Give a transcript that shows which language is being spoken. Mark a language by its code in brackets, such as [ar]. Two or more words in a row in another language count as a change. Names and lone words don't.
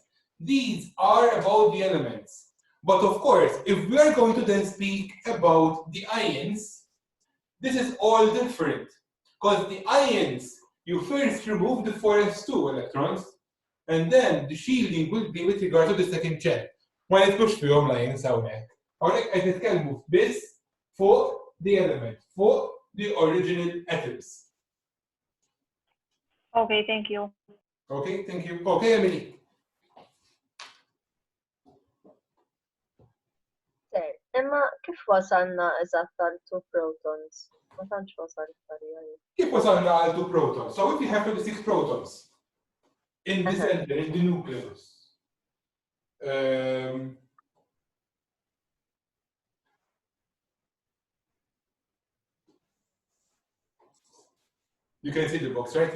[en] These are about the elements. But of course, if we are going to then speak about the ions, this is all different. Because the ions, you first remove the 4s2 electrons, and then the shielding will be with regard to the second shell. [mt] Ma jitkux fihom l-ions hawnhekk. Hawnhekk qed nitkellmu biss fuq [en] the element, [mt] fuq [en] the original atoms. Okay, thank you. Okay, thank you. Okay, Emily. [mt] Imma kif wasalna eżatt għal 2 protons? Ma tantx wasal iktar. Kif wasalna għal 2 protons? [en] So if you have 26 protons in the center, in the nucleus, you can see the box, right?